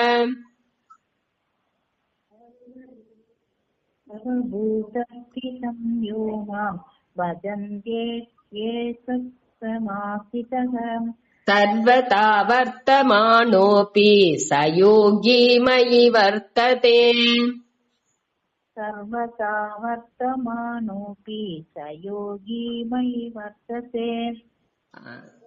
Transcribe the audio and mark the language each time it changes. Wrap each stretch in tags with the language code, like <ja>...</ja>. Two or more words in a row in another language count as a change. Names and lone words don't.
<sa>సర్వభూతస్థితం యో మాం భజంత్యేకత్వమాస్థితః సర్వతా వర్తమానోపి స యోగి మయి వర్తతే. सर्वथा वर्तमानोऽपि स योगी मयि वर्तते.</sa>